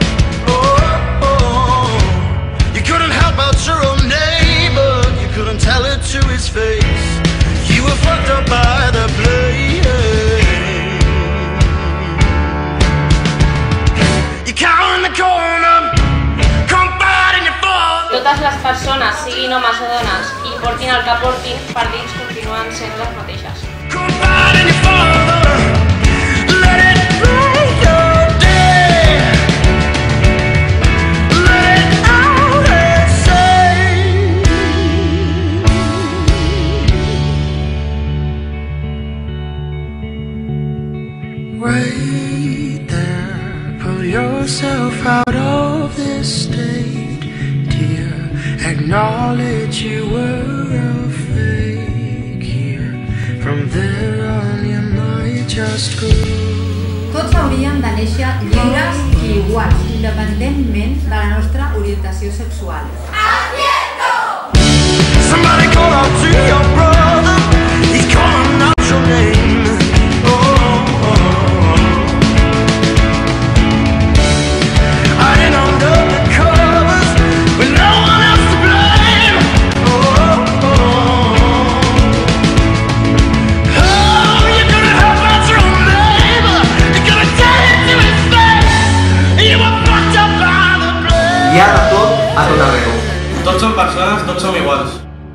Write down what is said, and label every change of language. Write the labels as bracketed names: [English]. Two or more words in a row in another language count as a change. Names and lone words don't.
[English] You couldn't help out your own neighbor, you couldn't tell it to his face. You were fucked up by the blame. You cower in the corner, confiding your father. [Catalan] Totes les persones, siguin homes o dones, i portin el que portin, per dins continuen sent les mateixes. [English] Confiding your father. Let it break your day. Let it out inside. Wait there, pull yourself out of this state, dear. Acknowledge you were a fake here. From there on you might just go. [Catalan] Tots hauríem de néixer lliures i iguals, independentment de la nostra orientació sexual. [English] Somebody call out to your brother, he's calling out your name. Hiding under the covers with no one else to blame. You couldn't help out your own neighbor, you couldn't tell it to his face. You were fucked up by the blame. [Catalan] Hi ha de tot a tot arreu. Tots som persones, tots som iguals.